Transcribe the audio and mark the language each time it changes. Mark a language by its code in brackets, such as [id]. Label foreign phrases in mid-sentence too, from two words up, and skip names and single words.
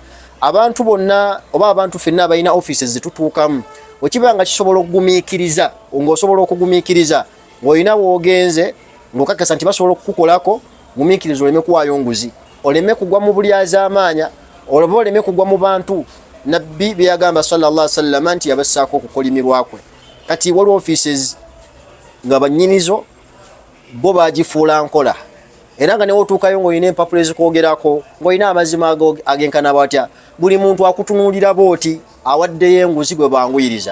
[lg] Abantu bonna oba abantu ffenna abalina offices zetutuukamu wekiba nga kisobola okugumiikiriza ng'osobola okugumiikiriza ng'olina w'ogenze ng'okakasa nti basobola okukukolako gumiikiriza oleme kuwaayo nguzi, oleme kugwa mu bulyazaamaanya, oba oleme kugwa mu bantu. Nabbi bye yagamba [ar] صلى الله عليه وسلم [lg] nti yabassaako okukolimirwa kwe. Kati waliwo offices nga bannyinizo bo bagifuula nkola, era nga newotuukayo ng'olina empapula ezikwogerako ng'olina amazima agenkana batya, buli muntu akutunuulira booti awaddeyo enguzi gwe banguyiriza.